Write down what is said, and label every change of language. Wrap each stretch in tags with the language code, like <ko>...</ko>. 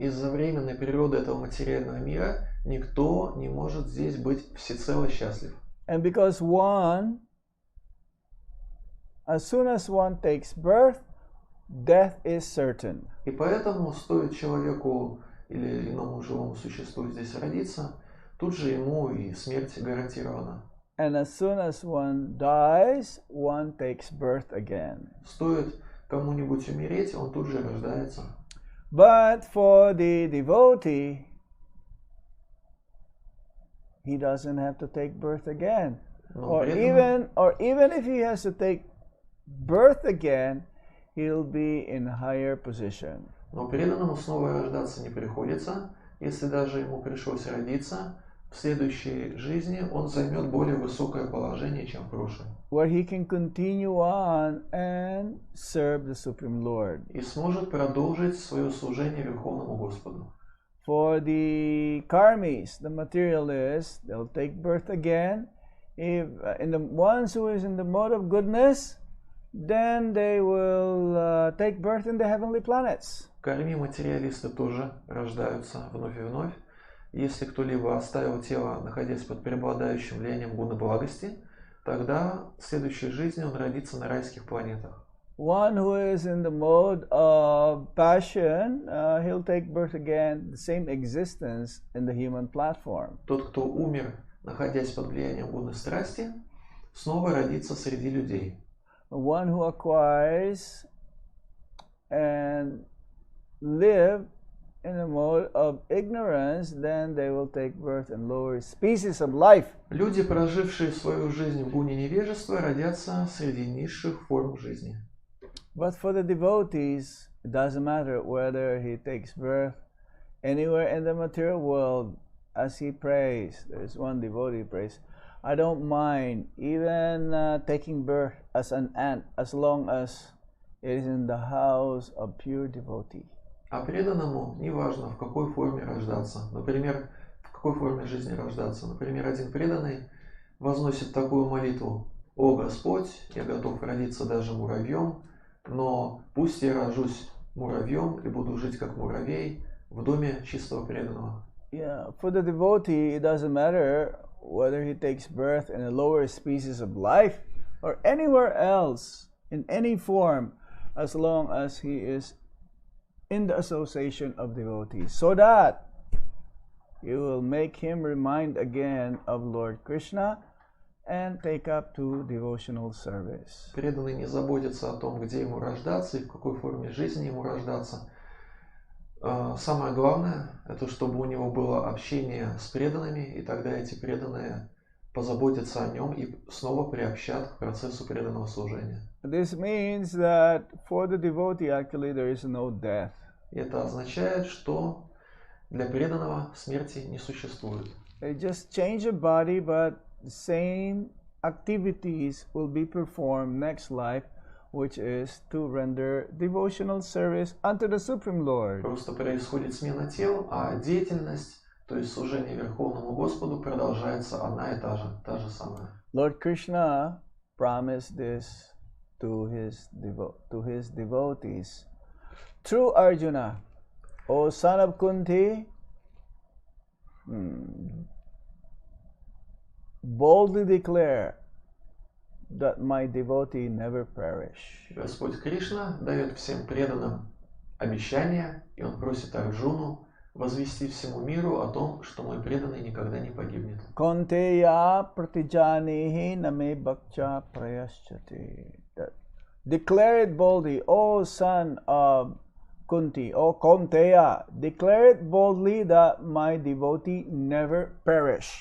<ru>Из-за временной природы этого материального мира никто не может здесь быть всецело счастлив.</ru> <en>And because one, as soon as one takes birth, death is certain.</en> <ru>И поэтому стоит человеку или иному живому существу здесь родиться, тут же ему и смерть гарантирована.</ru> <en>And as soon as one dies, one takes birth again.</en> <ru>Стоит кому-нибудь умереть, он тут же рождается.</ru> <en>But for the devotee, he doesn't have to take birth again.</en> <ru>Но преданному,</ru> <en>or even if he has to take birth again, he'll be in higher position.</en> <ru>но преданному снова рождаться не приходится. Если даже ему пришлось родиться, в следующей жизни он займет более высокое положение, чем в прошлой.</ru> <en>Where he can continue on and serve the Supreme Lord.</en> <ru>И сможет продолжить свое служение Верховному Господу.</ru> <en>For the karmis, the materialists, they'll take birth again. If in the ones who is in the mode of goodness, then they will take birth in the heavenly planets.</en> <ru>Карми материалисты тоже рождаются вновь и вновь. Если кто-либо оставил тело, находясь под преобладающим влиянием гуна благости, тогда в следующей жизни он родится на райских планетах.</ru> <en>One who is in the mode of passion, he'll take birth again, the same existence in the human platform.</en> <ru>Тот, кто умер, находясь под влиянием гуны страсти, снова родится среди людей.</ru> <en>One who acquires and live in the mode of ignorance, then they will take birth in lower species of life.</en> <ru>Люди, прожившие свою жизнь в гуне невежества, родятся среди низших форм жизни.</ru> <en>But for the devotees, it doesn't matter whether he takes birth anywhere in the material world. As he prays, there is one devotee who prays, I don't mind even taking birth as an ant, as long as it is in the house of pure devotee.</en> <ru>А преданному неважно, в какой форме рождаться. Например, в какой форме жизни рождаться. Например, один преданный возносит такую молитву: «О Господь, я готов родиться даже муравьем, но пусть я рожусь муравьем и буду жить как муравей в доме чистого преданного».</ru> <en>Yeah, for the devotee, it doesn't matter whether he takes birth in a lower species of life or anywhere else in any form, as long as he is in the association of devotees, so that you will make him remind again of Lord Krishna and take up to devotional service.</en> <ru>Преданный не заботится о том, где ему рождаться и в какой форме жизни ему рождаться. Самое главное, это чтобы у него было общение с преданными, и тогда эти преданные позаботятся о нем и снова приобщат к процессу преданного служения.</ru> <en>This means that for the devotee, actually, there is no death.</en> <ru>И это означает, что для преданного смерти не существует.</ru> <en>They just change the body, but the same activities will be performed next life, which is to render devotional service unto the Supreme Lord.</en> <ru>Просто происходит смена тел, а деятельность, то есть служение Верховному Господу, продолжается одна и та же самая.</ru> <en>Lord Krishna promised this to his devotees through Arjuna. O son of Kunti, boldly declare that my devotee never perish.</en> <ru>Господь Кришна дает всем преданным обещание, и он просит Арджуну возвести всему миру о том, что мой преданный никогда не погибнет.</ru> <sa>Konteya pratijanihi name bhakcha prayaschati.</sa> <en>Declare it boldly, O son of Kunti, O Konteya, declare it boldly that my devotee never perish.</en>